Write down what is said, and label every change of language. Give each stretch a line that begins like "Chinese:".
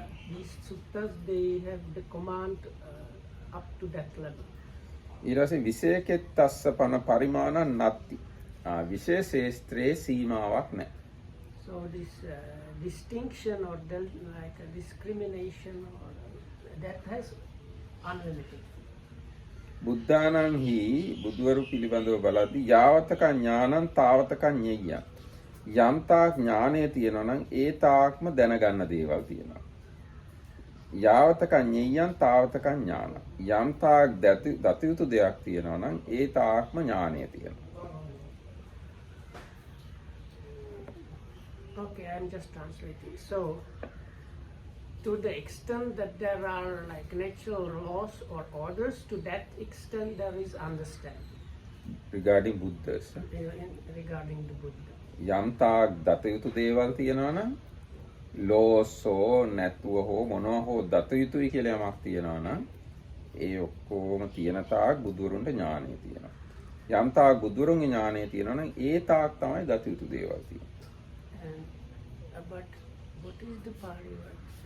English: These suttas, they have the command up to that level.
Sinhala: ඊට පස්සේ
Pali: විශේෂෙත්තස්ස පන පරිමාණං නත්ති.
Sinhala: විශේෂ ශේස්ත්‍රයේ සීමාවක් නැහැ.
English: So this distinction or like a discrimination or that has unlimited.
Pali: බුද්ධානං හි
Sinhala: බුදුවරු පිළිබඳව බලද්දී
Pali: යාවතක ඥානං තාවතක ඤෙය්‍ය.
Sinhala: යම් තාක් ඥානය තියෙනවා නම් ඒ තාක්ම දැනගන්න දේවල් තියෙනවා.
Pali: යාවතක ඤෙය්‍යං තාවතක ඥාන.
Sinhala: යම් තාක් දත යුතු දෙයක් තියෙනවා නම් ඒ තාක්ම ඥානය තියෙනවා.
English: Okay, I'm just translating. So, to the extent that there are like natural laws or orders, to that extent there is understanding regarding Buddhas. regarding the Buddha.
Sinhala: යම් තාක් දත යුතු දේවල් තියෙනවා නම් ලෝසෝ නැතුව හෝ මොනවා හෝ දත යුතුයි කියලා යමක් තියෙනවා නම් ඒ ඔක්කොම තියෙන තාක් බුදුරුන්ට ඥානය තියෙනවා. යම් තාක් බුදුරුන්ගේ ඥානය තියෙනවා නම් ඒ තාක් තමයි දත යුතු දේවල් තියෙන්නේ.
English: But what is the Pali word?